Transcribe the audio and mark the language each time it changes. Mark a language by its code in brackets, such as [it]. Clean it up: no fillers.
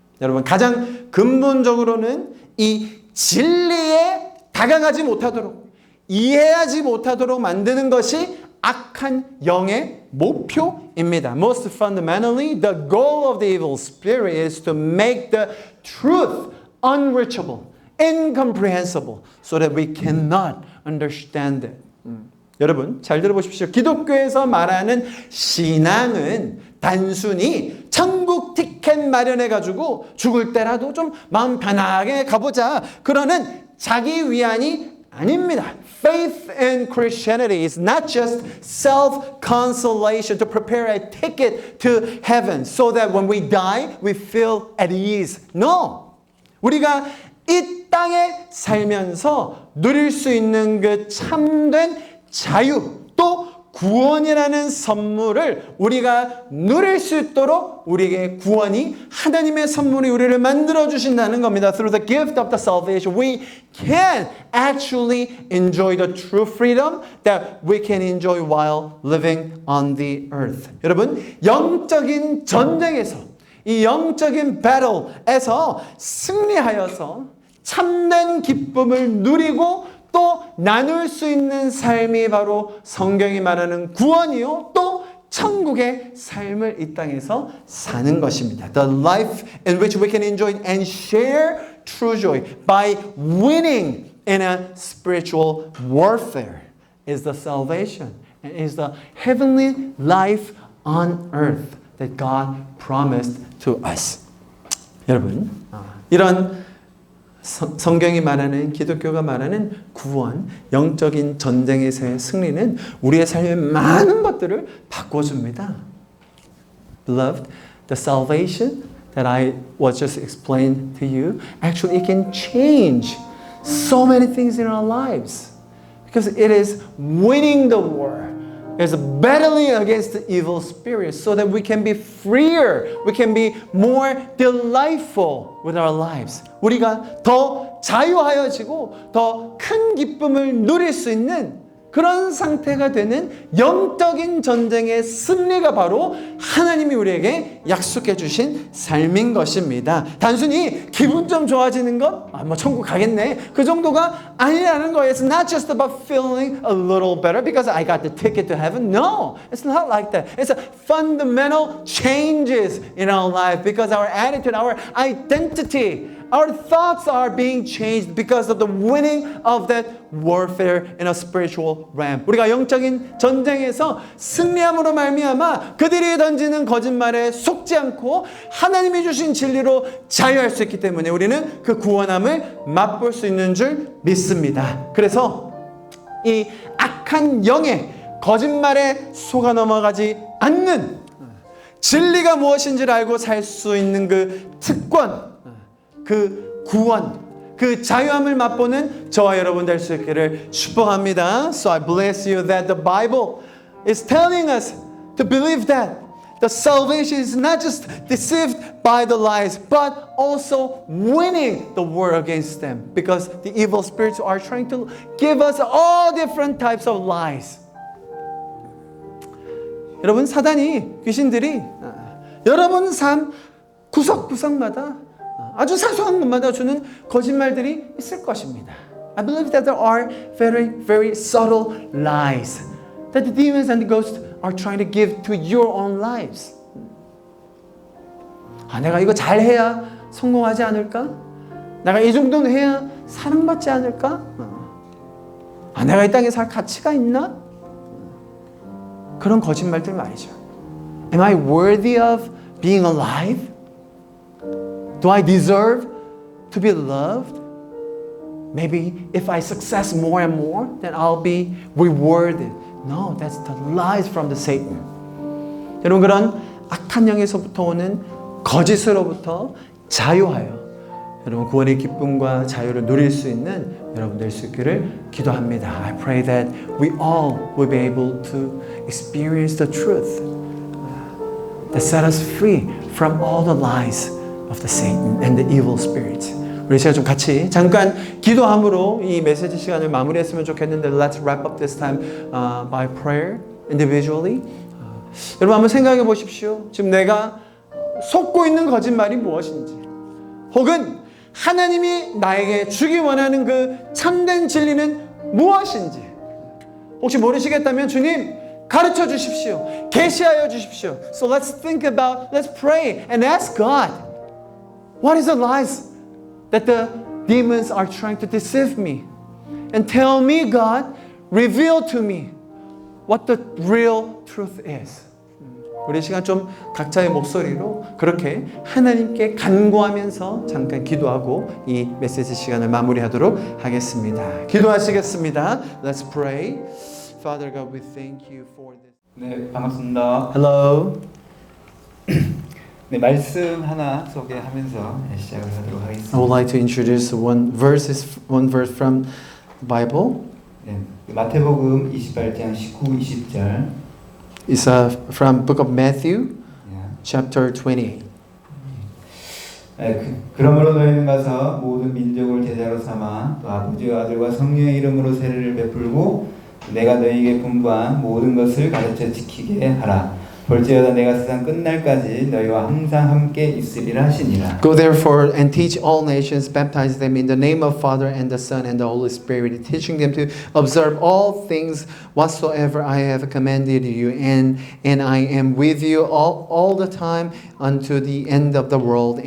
[ko] 여러분, 가장 근본적으로는 이 진리에 다가가지 못하도록, 이해하지 못하도록 만드는 것이 악한 영의 목표입니다. [en] Most fundamentally, the goal of the evil spirit is to make the truth unreachable, incomprehensible, so that we cannot understand it. [ko] 여러분, 잘 들어보십시오. 기독교에서 말하는 신앙은 단순히 천국 티켓 마련해가지고 죽을 때라도 좀 마음 편하게 가보자, 그러는 자기 위안이 아닙니다. [en] Faith in Christianity is not just self-consolation to prepare a ticket to heaven so that when we die, we feel at ease. No! [ko] 우리가 이 땅에 살면서 누릴 수 있는 그 참된 자유, 또 구원이라는 선물을 우리가 누릴 수 있도록 우리에게 구원이, 하나님의 선물이 우리를 만들어 주신다는 겁니다. [en] Through the gift of the salvation, we can actually enjoy the true freedom that we can enjoy while living on the earth. [ko] 여러분, 영적인 전쟁에서, 이 영적인 battle에서 승리하여서 참된 기쁨을 누리고 또 나눌 수 있는 삶이 바로 성경이 말하는 구원이요, 또 천국의 삶을 이 땅에서 사는 것입니다. [en] The life in which we can enjoy and share true joy by winning in a spiritual warfare is the salvation and is the heavenly life on earth that God promised to us. [ko] 여러분, 이런 성경이 말하는, 기독교가 말하는 구원, 영적인 전쟁에서의 승리는 우리의 삶의 많은 것들을 바꿔줍니다. [en] Beloved, the salvation that I was just explained to you, actually it can change so many things in our lives. Because it is winning the war. It's battling against the evil spirits so that we can be freer. We can be more delightful with our lives. [ko] 우리가 더 자유하여지고 더 큰 기쁨을 누릴 수 있는 그런 상태가 되는 영적인 전쟁의 승리가 바로 하나님이 우리에게 약속해 주신 삶인 것입니다. 단순히 기분 좀 좋아지는 것, 뭐 천국 가겠네, 그 정도가 아니라는 거예요. [en] It's not just about feeling a little better because I got the ticket to heaven. No, it's not like that. It's a fundamental changes in our life because our attitude, our identity, our thoughts are being changed because of the winning of that warfare in a spiritual realm. [ko] 우리가 영적인 전쟁에서 승리함으로 말미암아 그들이 던지는 거짓말에 속지 않고 하나님이 주신 진리로 자유할 수 있기 때문에 우리는 그 구원함을 맛볼 수 있는 줄 믿습니다. 그래서 이 악한 영의 거짓말에 속아 넘어가지 않는, 진리가 무엇인지를 알고 살 수 있는 그 특권, 그 구원, 그 자유함을 맛보는 저와 여러분 될 수 있기를 축복합니다. [en] So I bless you that the Bible is telling us to believe that the salvation is not just deceived by the lies, but also winning the war against them. Because the evil spirits are trying to give us all different types of lies. [ko] 여러분, 사단이, 귀신들이 여러분 삶 구석구석마다 아주 사소한 것마다 주는 거짓말들이 있을 것입니다. [en] I believe that there are very, very subtle lies that the demons and the ghosts are trying to give to your own lives. [ko] 내가 이거 잘해야 성공하지 않을까? 내가 이 정도는 해야 사랑받지 않을까? 내가 이 땅에 살 가치가 있나? 그런 거짓말들 말이죠. [en] Am I worthy of being alive? Do I deserve to be loved? Maybe if I success more and more, then I'll be rewarded. No, that's the lies from the Satan. [ko] 여러분 그런 악한 영에서부터 오는 거짓으로부터 자유하여 여러분 구원의 기쁨과 자유를 누릴 수 있는 여러분 될 수 있기를 기도합니다. [en] I pray that we all will be able to experience the truth that set us free from all the lies of the Satan and the evil spirits. [ko] 우리 시간 좀 같이 잠깐 기도함으로 이 메시지 시간을 마무리했으면 좋겠는데 [en] let's wrap up this time by prayer individually. [ko] 여러분 한번 생각해 보십시오. 지금 내가 속고 있는 거짓말이 무엇인지 혹은 하나님이 나에게 주기 원하는 그 참된 진리는 무엇인지 혹시 모르시겠다면 주님 가르쳐 주십시오. 계시하여 주십시오. [en] So let's think about, let's pray and ask God, what is the lies that the demons are trying to deceive me? And tell me, God, reveal to me what the real truth is. [ko] 우리 시간 좀 각자의 목소리로 그렇게 하나님께 간구하면서 잠깐 기도하고 이 메시지 시간을 마무리하도록 하겠습니다. 기도하시겠습니다. [en] Let's pray. Father God, we thank you for this. [ko] 네, 반갑습니다. [en] Hello. [ko] 네, 말씀 하나 소개하면서 시작을 하도록 [en] I [ko] 하겠습니다. [en] would like to introduce one verse from the Bible. [ko] 네, 마태복음 28장 19, 20절. [en] It's from book of Matthew, [ko] 네. [en] chapter 28. [ko] 그러므로 너희는 가서 모든 민족을 제자로 삼아 또 아버지와 아들과 성령의 이름으로 세례를 베풀고 내가 너희에게 분부한 모든 것을 가르쳐 지키게 하라. 볼지어다 내가 세상 끝날까지 너희와 항상 함께 있으리라 하시니라. [en] Go therefore and teach all nations, baptize them in the name of Father and the Son and the Holy Spirit, teaching them to observe all things whatsoever I have commanded you, and I am with you all the time unto the end of the world.